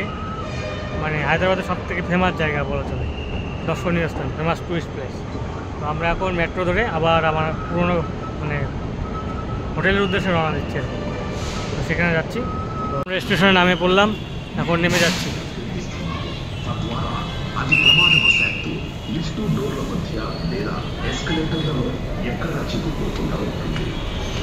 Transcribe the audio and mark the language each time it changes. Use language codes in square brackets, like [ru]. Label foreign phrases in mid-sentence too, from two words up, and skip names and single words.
[bn] মানে হায়দ্রাবাদের সবথেকে ফেমাস জায়গা বলা চলে, দর্শনীয় স্থান, [en] famous tourist place. [bn] তো আমরা এখন মেট্রো ধরে আবার আমার পুরনো মানে হোটেলের উদ্দেশ্যে রওনা দিচ্ছি, তো সেখানে যাচ্ছি। আমরা স্টেশনে নামে পড়লাম, এখন নেমে যাচ্ছি। [te] అది ప్రమాదవశాత్తు లిఫ్ట్ డోర్ల మధ్య లేదా ఎస్కలేటర్లలో ఎక్కడ చిక్కుకోకుండా ఉంటుంది.